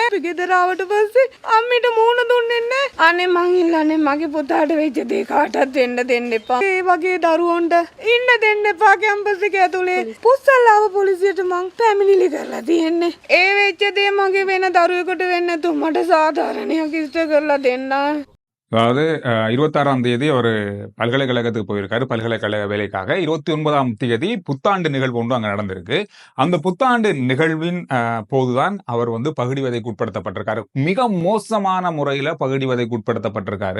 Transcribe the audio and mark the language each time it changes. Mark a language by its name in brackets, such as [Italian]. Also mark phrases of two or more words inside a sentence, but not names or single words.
[Sinhala] අපි ගෙදර ආවට පස්සේ අම්මිට මූණ දුන්නේ නෑ. අනේ මං ඉල්ලන්නේ මගේ පුතාට වෙච්ච දේ කාටවත් වෙන්න දෙන්න එපා. ඒ වගේ දරුවන්ට ඉන්න දෙන්න එපා කැම්පස් එක ඇතුලේ. පුස්සල්ලාව පොලිසියට මං පැමිණිලි කරලා තියෙන්නේ. ඒ වෙච්ච දේ මගේ වෙන දරුවෙකුට වෙන්නේ නැතුව මට සාධාරණයක් ඉෂ්ට කරලා දෙන්න. [Tamil] அதாவது 26ஆம் தேதி அவர் பல்கலைக்கழகத்துக்கு போயிருக்காரு, பல்கலைக்கழக வேலைக்காக. 29ஆம் தேதி புத்தாண்டு நிகழ்வு ஒன்று அங்க நடந்திருக்கு. அந்த புத்தாண்டு நிகழ்வின் போதுதான் அவர் வந்து பகுடிவதைக்கு உட்படுத்தப்பட்டிருக்காரு. மிக மோசமான முறையில பகுடிவதைக்கு உட்படுத்தப்பட்டிருக்காரு.